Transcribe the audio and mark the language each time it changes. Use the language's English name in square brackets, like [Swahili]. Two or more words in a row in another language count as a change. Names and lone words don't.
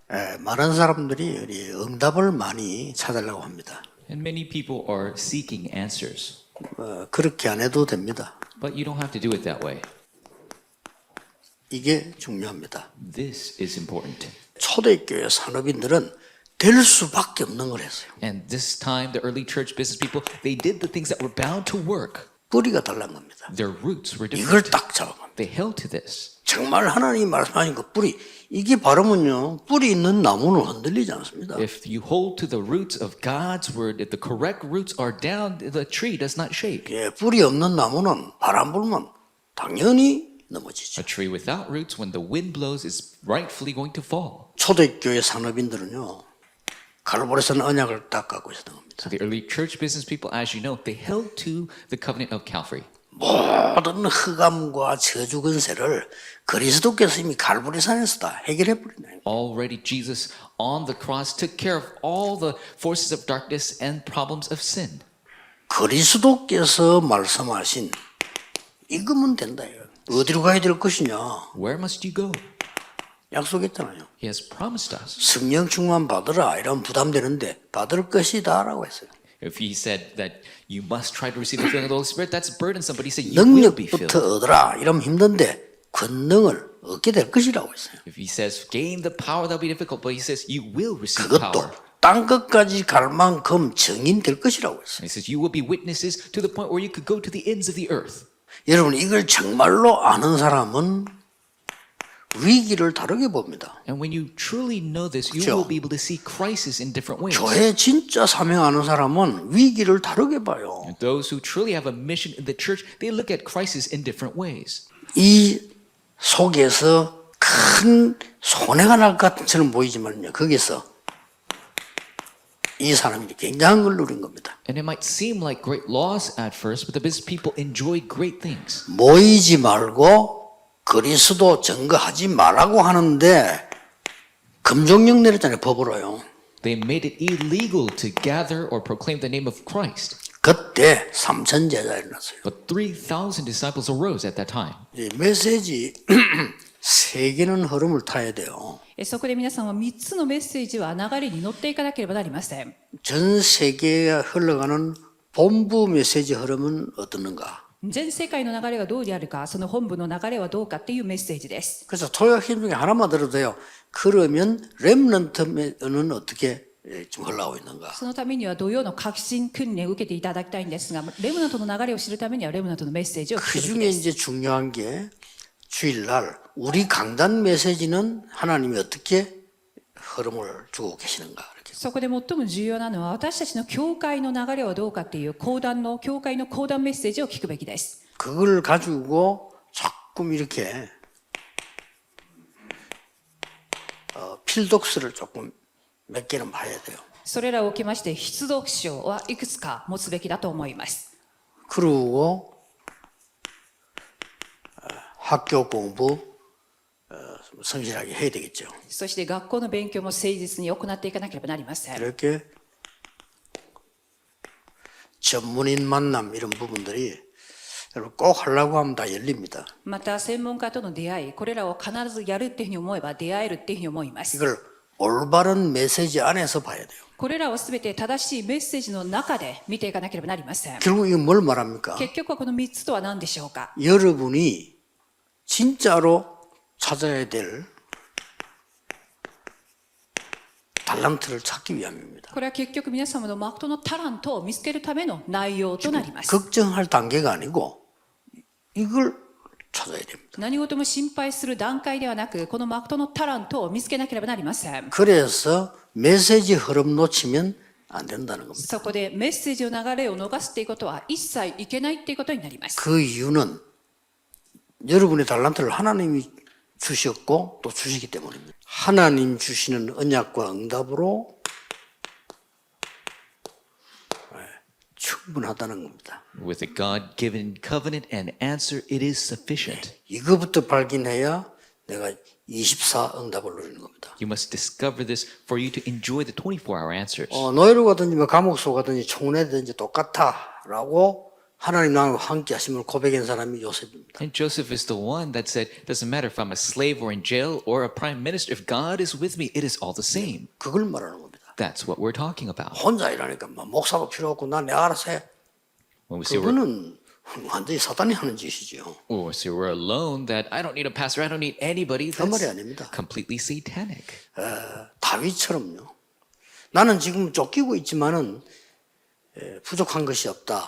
[Korean] 많은 사람들이 우리 응답을 많이 찾으려고 합니다. [English] And many people are seeking answers. [Korean] 그렇게 안 해도 됩니다. [English] But you don't have to do it that way. [Korean] 이게 중요합니다. [English] This is important. [Korean] 초대교회 산업인들은 될 수밖에 없는 걸 했어요. [English] And this time, the early church business people, they did the things that were bound to work. [Korean] 뿌리가 달란 겁니다. [English] Their roots were [Korean] 이걸 [English] different. [Korean] 딱 잡아갑니다. [English] They held to this. [Korean] 정말 하나님이 말씀하신 그 뿌리, 이게 바르면요, 뿌리 있는 나무는 흔들리지 않습니다. [English] If you hold to the roots of God's word, if the correct roots are down, the tree does not shake. [Korean] 예, 뿌리 없는 나무는 바람 불면 당연히 넘어지죠. [English] A tree without roots, when the wind blows, is rightfully going to fall. [Korean] 초대교회 산업인들은요, 갈보리산 언약을 딱 갖고 있었던 겁니다. [English] So the early church business people, as you know, they held to the covenant of Calvary. [Korean] 모든 흑암과 저주 근세를 그리스도께서 이미 갈보리산에서 다 해결해 버리네요. [English] Already Jesus on the cross took care of all the forces of darkness and problems of sin. [Korean] 그리스도께서 말씀하신 이거면 된다. 어디로 가야 될 것이냐? [English] Where must you go? [Korean] 약속했잖아요. [English] He has promised us. [Korean] 성령 충만 받으라 이런 부담되는데 받을 것이다라고 했어요. [English] If he said that you must try to receive the filling of the Holy Spirit, that's burdensome. But he said you will be filled. [Korean] 능력부터 얻으라 이러면 힘든데 권능을 얻게 될 것이라고 했어요. [English] If he says gain the power, that'll be difficult. But he says you will receive power. [Korean] 그것도 땅 끝까지 갈 만큼 증인될 것이라고 했어요. [English] And he says you will be witnesses to the point where you could go to the ends of the earth. [Korean] 여러분 이걸 정말로 아는 사람은 위기를 다르게 봅니다. [English] And when you truly know this, you [Korean] 그렇죠? [English] will be able to see crisis in different ways. [Korean] 교회 진짜 사명하는 사람은 위기를 다르게 봐요. [English] And those who truly have a mission in the church, they look at crisis in different ways. [Korean] 이 속에서 큰 손해가 날 것 같처럼 보이지만요. 거기서 이 사람이 굉장한 걸 누린 겁니다. [English] And it might seem like great loss at first, but the business people enjoy great things. [Korean] 모이지 말고 그리스도 증거하지 말라고 하는데 금종령 내렸잖아요. 법으로요. [English] They made it illegal to gather or proclaim the name of Christ. [Korean] 그때 3천 제자 일어났어요. [English] But 3,000 disciples arose at that time. [Korean] 이 메시지 세 개는 흐름을 타야 돼요. [Japanese] そこで皆さんは3つのメッセージは流れに乗っていかなければなりません。 [Korean] 전 세계에 흘러가는 본부 메시지 흐름은 어떻는가? [Japanese] 全世界の流れがどうであるか、その本部の流れはどうかっていうメッセージです。 [Korean] 그래서 토요일 중에 하나만 들어도 돼요. 그러면 렘넌트는 어떻게 지금 흘러가고 있는가? [Japanese] そのためには土曜の革新訓練を受けていただきたいんですが、レムナントの流れを知るためにはレムナントのメッセージを聞 [Korean] 그 [Japanese] くべき [Korean] 중에 [Japanese] です。 [Korean] 이제 중요한 게 주일날 우리 강단 메시지는 하나님이 어떻게 흐름을 주고 계시는가? 이렇게. [Japanese] そこで最も重要なのは私たちの教会の流れはどうかっていう教会の講談メッセージを聞くべきです。 [Korean] 그걸 가지고 조금 이렇게 필독스를 조금 몇 개는 봐야 돼요. [Japanese] それらを受けまして必読書はいくつか持つべきだと思います。 [Korean] 그리고 학교 공부 성실하게 해야 되겠죠. [Japanese] そして学校の勉強も誠実に行っていかなければなりません。 [Korean] 이렇게 전문인 만남 이런 부분들이 여러분 꼭 하려고 하면 다 열립니다. [Japanese] また専門家との出会い、これらを必ずやるっていうふうに思えば出会えるっていうふうに思います。 [Korean] 이걸 올바른 메시지 안에서 봐야 돼요. [Japanese] これらをすべて正しいメッセージの中で見ていかなければなりません。 [Korean] 결국 이건 뭘 말합니까? [Japanese] 結局はこの3つとは何でしょうか。 [Korean] 여러분이 진짜로 찾아야 될 달란트를 찾기 위함입니다. [Japanese] これは結局皆様のマクトのタラントを見つけるための内容となります。 [Korean] 걱정할 단계가 아니고 이걸 찾아야 됩니다. [Japanese] 何事も心配する段階ではなく、このマクトのタラントを見つけなければなりません。 [Korean] 그래서 메시지 흐름 놓치면 안 된다는 겁니다. [Japanese] そこでメッセージの流れを逃すっていうことは一切いけないっていうことになります。 [Korean] 그 이유는 여러분의 달란트를 하나님이 주셨고 또 주시기 때문입니다. 하나님 주시는 언약과 응답으로 충분하다는 겁니다. [English] With a God-given covenant and answer, it is sufficient. [Korean] 이거부터 발견해야 내가 24 응답을 누리는 겁니다. [English] You must discover this for you to enjoy the 24-hour answers. [Korean] 노예로 가든지 감옥소 가든지 총내든지 똑같아라고 하나님 나와 함께 하심을 고백한 사람이 요셉입니다. [English] And Joseph is the one that said, doesn't matter if I'm a slave or in jail or a prime minister, if God is with me, it is all the same. [Korean] 그걸 말하는 겁니다. [English] That's what we're talking about. [Korean] 혼자 일하니까 뭐 목사도 필요 없고 난 내가 알아서 해. [English] When we say we're, [Korean] 그거는 완전히 사단이 하는 짓이죠. [English] or say we're alone, that I don't need a pastor, I don't need anybody, [Korean] 그 말이 [English] that's [Korean] 아닙니다. [English] completely satanic. [Korean] 다윗처럼요. 나는 지금 쫓기고 있지만은 부족한 것이 없다.